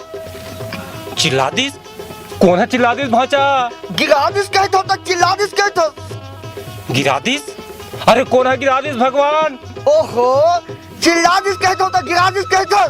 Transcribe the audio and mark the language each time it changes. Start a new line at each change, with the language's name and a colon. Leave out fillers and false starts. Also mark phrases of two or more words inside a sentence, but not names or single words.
Chhattisgarhi: चिल्ला दिस? कौन है चिल्ला दिस भाचा? गिरा दिस कहत होता, चिल्ला दिस कहत हो। गिरा दिस? अरे कौन है गिरा दिस भगवान? ओहो चिल्ला दिस कहत होता, गिरा दिस कहत हो।